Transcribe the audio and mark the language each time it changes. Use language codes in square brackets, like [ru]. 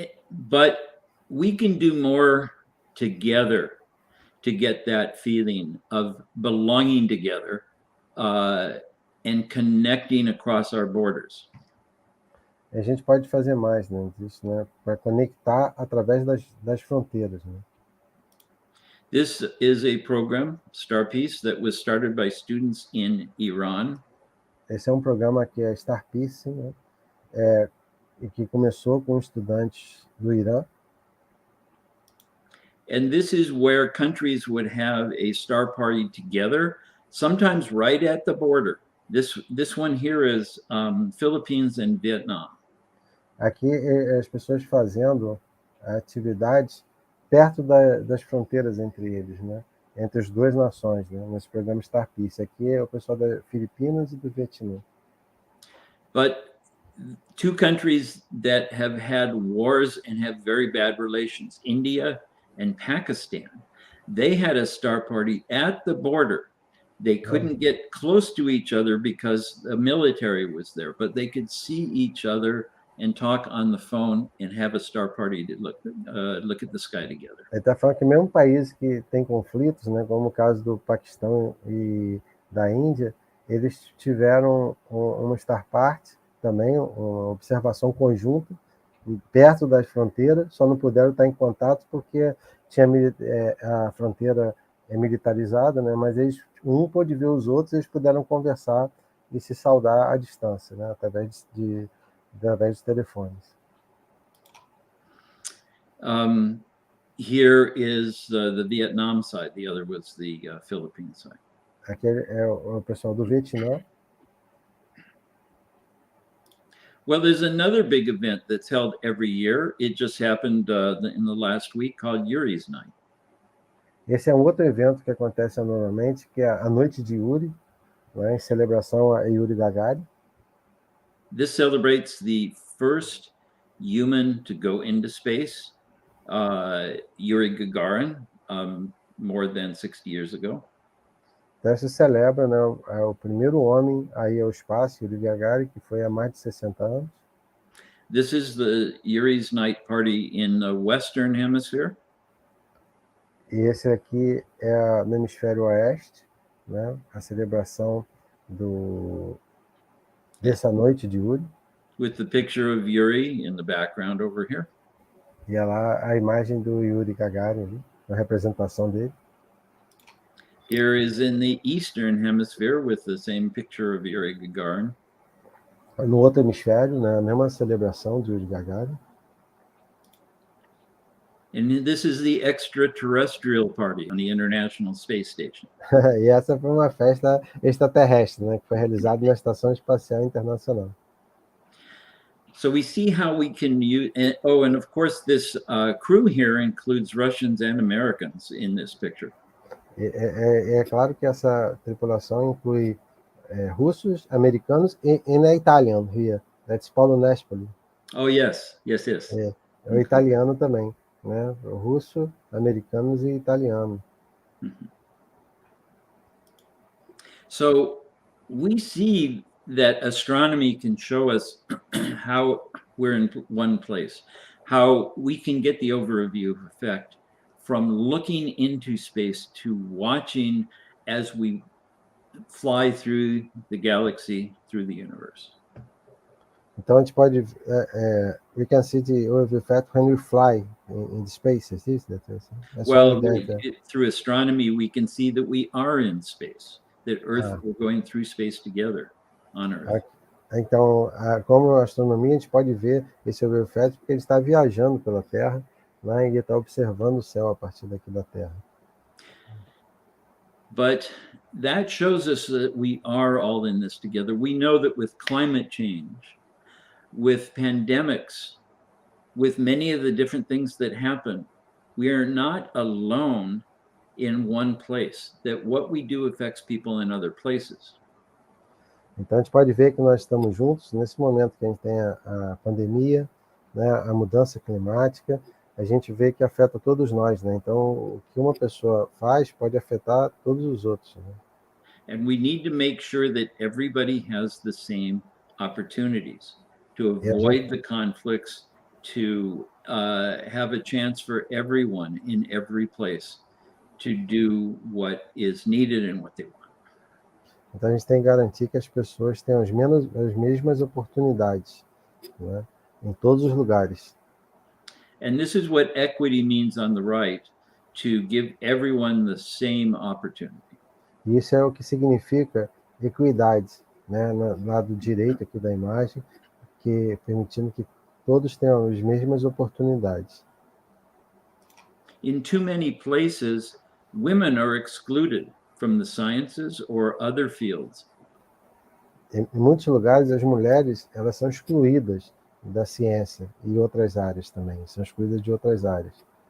[en] But we can do more together to get that feeling of belonging together and connecting across our borders. [pt] A gente pode fazer mais, né, disso, né, para conectar através das fronteiras, né? [en] This is a program, StarPeace, that was started by students in Iran. [pt] Esse é um programa que é StarPeace, né, e que começou com estudantes do Irã. [en] And this is where countries would have a star party together, sometimes right at the border. This one here is Philippines and Vietnam. [pt] Aqui as pessoas fazendo atividades perto das fronteiras entre eles, né? Entre as duas nações, né? Nesse programa StarPeace. Aqui é o pessoal das Filipinas e do Vietnã. [en] But two countries that have had wars and have very bad relations, India and Pakistan, they had a star party at the border. They couldn't get close to each other because the military was there, but they could see each other and talk on the phone and have a star party to look at the sky together. [pt] Ele está falando que mesmo países que têm conflitos, né, como o caso do Paquistão e da Índia, eles tiveram uma star party também, uma observação conjunta perto das fronteiras, só não puderam estar em contato porque a fronteira é militarizada, né, mas um pôde ver os outros, eles puderam conversar e se saudar à distância, né, através dos telefones. [en] Here is the Vietnam side. The other was the Philippine side. [pt] Aqui é o pessoal do Vietnã. [en] Well, there's another big event that's held every year. It just happened in the last week called Yuri's Night. [pt] Esse é um outro evento que acontece anualmente, que é a Noite de Yuri, né, em celebração a Yuri Gagarin. [en] This celebrates the first human to go into space, Yuri Gagarin, more than 60 years ago. [pt] Então se celebra, né, o primeiro homem a ir ao espaço, Yuri Gagarin, que foi há mais de 60 anos. [en] This is the Yuri's Night party in the Western Hemisphere. [pt] E esse aqui é no hemisfério oeste, né, a celebração dessa noite de Yuri. [en] with the picture of Yuri in the background over here. [pt] E é lá a imagem do Yuri Gagarin, ali, a representação dele. [en] Here is in the Eastern Hemisphere with the same picture of Yuri Gagarin. [pt] No outro hemisfério, né, a mesma celebração de Yuri Gagarin. [en] And this is the extraterrestrial party on the International Space Station. [pt] E essa foi uma festa extraterrestre, né, que foi realizada na Estação Espacial Internacional. [en] So we see how we can use, and of course this crew here includes Russians and Americans in this picture. [pt] É claro que essa tripulação inclui russos, americanos e [en] Italian here. That's Paulo Nespoli. Oh, yes. [pt] É o italiano também, né? O russo, americanos e italiano. [en] So we see that astronomy can show us how we're in one place, how we can get the overview effect from looking into space to watching as we fly through the galaxy, through the universe. [pt] Então a gente pode, [en] we can see the overview effect when we fly in space. Is this that? Well, through astronomy, we can see that we are in space, that Earth, we're going through space together on Earth. [pt] Então, como astronomia, a gente pode ver esse overview effect porque ele está viajando pela Terra, né, e ele está observando o céu a partir daqui da Terra. [en] But that shows us that we are all in this together. We know that with climate change, with pandemics, with many of the different things that happen, we are not alone in one place, that what we do affects people in other places. [pt] Então a gente pode ver que nós estamos juntos nesse momento que a gente tem a pandemia, né, a mudança climática, a gente vê que afeta todos nós, né? Então o que uma pessoa faz pode afetar todos os outros, né? [en] And we need to make sure that everybody has the same opportunities to avoid the conflicts, to have a chance for everyone in every place to do what is needed and what they want. [pt] Então a gente tem que garantir que as pessoas tenham as mesmas oportunidades, né, em todos os lugares. [en] And this is what equity means on the right, to give everyone the same opportunity. [pt] E isso é o que significa equidade, né, no lado direito aqui da imagem, que permitindo que todos tenham as mesmas oportunidades. [en] In too many places, women are excluded from the sciences or other fields. [pt] Em muitos lugares, as mulheres elas são excluídas da ciência e outras áreas também, são excluídas de outras áreas.